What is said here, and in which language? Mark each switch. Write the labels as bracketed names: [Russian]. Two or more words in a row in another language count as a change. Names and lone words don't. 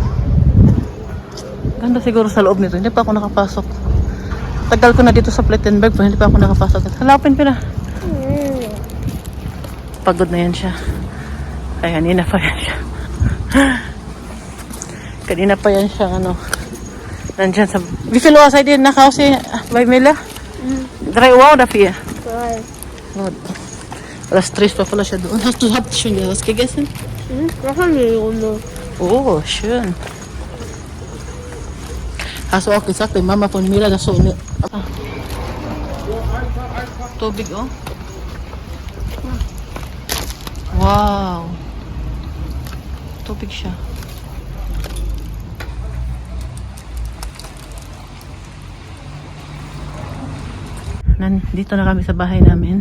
[Filipino] Ganda siguro sa loob nito, hindi pa ako nakapasok. Tagal ko na dito sa Plettenberg pero hindi pa ako nakapasok. Halapin pa na. Pagod na yan siya. Ay, kanina pa yan siya. Kanina pa yan siya, nandyan sa... [German] Wie viel Uhr seid ihr nach Hause bei Mila? 3 Uhr oder 4? 3. Gut. [Filipino] Alas 3 pa pala siya doon. [German] Habt ihr schon was gegessen? Das haben wir die Runde. Oh, schön. Hast du auch gesagt, die Mama von Mila, dass so eine... [Filipino] Tubig, oh. Wow. Tubig siya. Dito na kami sa bahay namin.